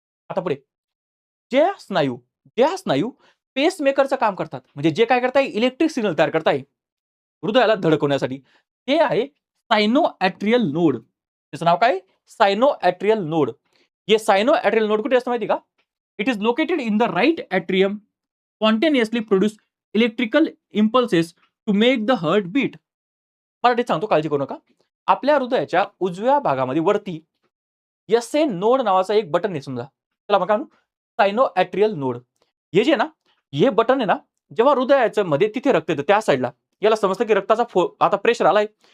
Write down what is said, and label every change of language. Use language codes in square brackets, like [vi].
[mr] आता पुढे जे स्नायू पेसमेकरचं काम करतात. म्हणजे जे काय करताय इलेक्ट्रिक सिग्नल तयार करताय हृदयाला धडकवण्यासाठी. ते आहे सायनोॲट्रियल नोड. त्याचं नाव काय? सायनोॲट्रियल नोड. हे सायनोॲट्रियल नोड कुठे असतं माहिती आहे का? [en] It is located in the right atrium. Spontaneously produce electrical impulses to make the heart beat. [mr] मराठीत सांगतो, काळजी करू नका. आपल्या हृदयाच्या उजव्या भागामध्ये वरती एसए नोड नावाचं एक बटन आहे समजा. त्याला आपण काय म्हणू? सायनोॲट्रियल नोड. हे जे ना, हे बटन आहे ना, जेव्हा हृदयाच्या मध्ये तिथे रक्त येतं त्या साइडला, याला समजतं की रक्ताचा आता प्रेशर आलाय.